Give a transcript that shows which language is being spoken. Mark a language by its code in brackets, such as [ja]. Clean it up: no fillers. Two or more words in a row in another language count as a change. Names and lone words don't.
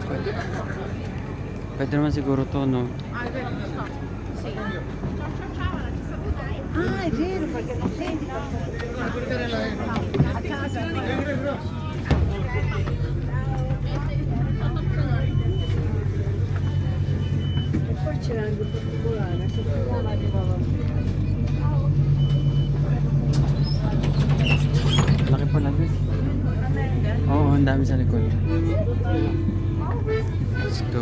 [tl] Pwede naman siguro to, no? [it] Ah, è vero, perché non senti. E poi c'era anche particolare, che si arrivava. [tl] Laki pala din. Oo, ang dami sa likod. [en] Let's go.